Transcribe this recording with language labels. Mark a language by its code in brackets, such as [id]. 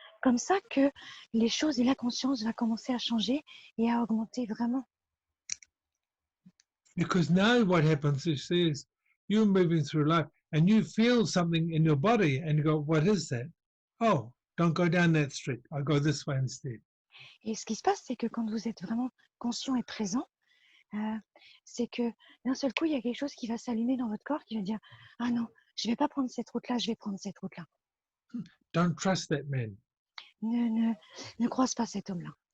[fr] comme ça, que les choses et la conscience va commencer à changer et à augmenter vraiment. [en] Because now what happens is you're moving through life and you feel something in your body and you go, what is that? Oh, don't go down that street. I'll go this way instead. [fr] Et ce qui se passe, c'est que quand vous êtes vraiment conscient et présent, c'est que d'un seul coup, il y a quelque chose qui va s'allumer dans votre corps qui va dire « Ah non, je ne vais pas prendre cette route-là, je vais prendre cette route-là. [en] Don't trust that man. » [fr] Ne croise pas cet homme-là.